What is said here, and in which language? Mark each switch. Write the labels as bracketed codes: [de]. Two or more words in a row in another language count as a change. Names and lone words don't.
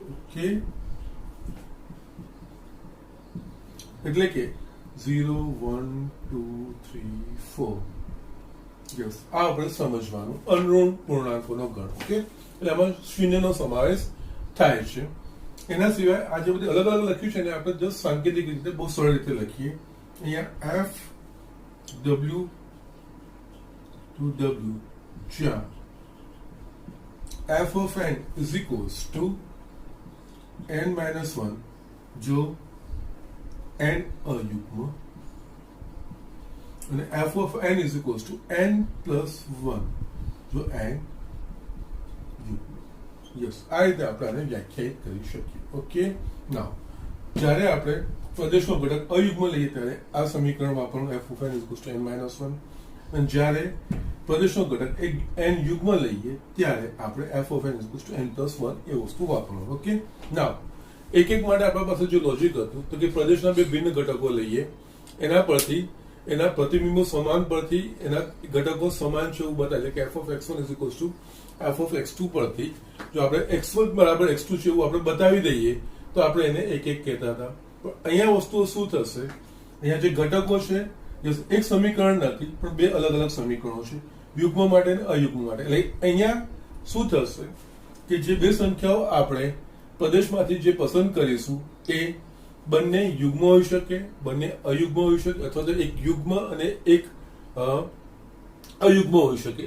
[gu] ઓકે, એટલે કે 0 1 2 3 4. યસ, આ આપણે સમજવાનું અનુરૂણ પૂર્ણાંકોનો ગણ. ઓકે, એટલે આમાં શૂન્યનો સમાવેશ થાય છે. એના સિવાય આ જે બધી અલગ અલગ લખ્યું છે ને આપણે જસ્ટ સાંકેતિક રીતે બહુ સરળ રીતે લખીએ. અહીંયા [en] f w to w [gu] જ્યાં [en] f of n is equals to n minus 1 [gu] જો n અયુગ્મ, અને [en] f of n is equals to n plus 1 [gu] જો n યુગ્મ. યસ, આ રીતે આપણે આને વ્યાખ્યાયિત કરી શકીએ. [en] Okay, now [gu] જ્યારે આપણે પ્રદેશનો ઘટક અયુગ્મ લઈએ ત્યારે આ સમીકરણ વાપરવાનું [en] f of n is equals to n minus 1, [gu] અને જ્યારે પ્રદેશનો ઘટક n યુગ્મ લઈએ ત્યારે આપણે [en] f of n is equals to n plus 1 [gu] એ વસ્તુ વાપરવાનું. [en] Okay, now [gu] એક એક માટે આપણા પાસે જો લોજિક હતું તો કે પ્રદેશના બે ભિન્ન ઘટકો લઈએ, એના પરથી એના પ્રતિબિંબો સમાન પરથી એના ઘટકો સમાન છે એવું બતાવે કે [en] f of x1 is equals to f of x2 [gu] પરથી જો આપણે x1 બરાબર x2 છે એવું આપણે બતાવી દઈએ તો આપણે એને એક એક કહેતા હતા. પણ અહીંયા વસ્તુઓ શું થશે, અહીંયા જે ઘટકો છે એક સમીકરણ નથી પણ બે અલગ અલગ સમીકરણો છે, યુગ્મ માટે અને અયુગ્મ માટે. એટલે અહીંયા શું થશે કે જે બે સંખ્યાઓ આપણે પ્રદેશમાંથી જે પસંદ કરીશું એ બંને યુગ્મ હોઈ શકે, બંને અયુગ્મ હોઈ શકે, અથવા તો એક યુગ્મ અને એક અયુગ્મ હોઈ શકે.